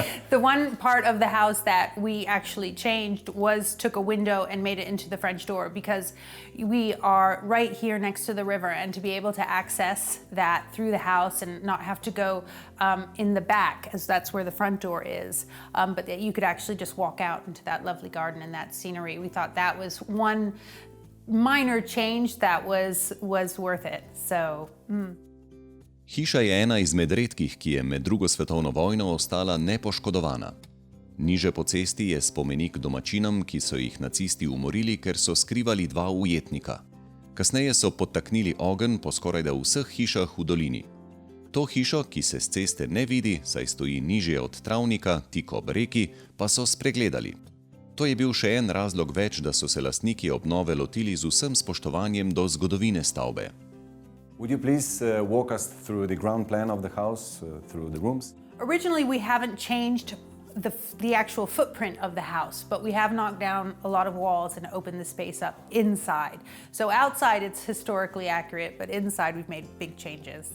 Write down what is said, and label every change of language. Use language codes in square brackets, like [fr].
[en] The one part of the house that we actually changed took a window and made it into the French door, because we are right here next to the river, and to be able to access that through the house and not have to go in the back, as that's where the front door is, but that you could actually just walk out into that lovely garden and that scenery. We thought that was one minor change that was worth it. So, [sl] Hiša je ena izmed redkih, ki je med drugo svetovno vojno ostala nepoškodovana. Niže po cesti je spomenik domačinom, ki so jih nacisti umorili, ker so skrivali 2 ujetnika. Kasneje so podtaknili ogenj po skorajda vseh hišah v dolini. To hišo, ki se s ceste ne vidi, saj stoji nižje od travnika, tik ob reki, pa so spregledali. To je bil še en razlog več, da so se lastniki obnove lotili z vsem spoštovanjem do zgodovine stavbe. [en] Would you please walk us through the ground plan of the house, through the rooms? Originally, we haven't changed the actual footprint of the house, but we have knocked down a lot of walls and opened the space up inside. So outside it's historically accurate, but inside we've made big changes.